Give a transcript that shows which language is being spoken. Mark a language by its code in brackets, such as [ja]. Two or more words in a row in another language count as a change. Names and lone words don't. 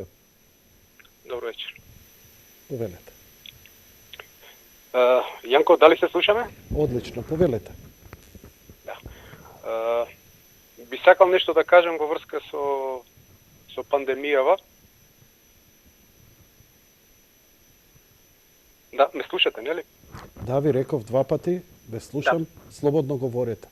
[mk] Добро вечер. Povedajte. Јанко, да ли се слушаме? Одлично, поведајте. Да. Би сакал нешто да кажам во врска со пандемијава. Да, ме слушате, нели? Да, ви реков 2 пати, ве слушам, слободно говорете.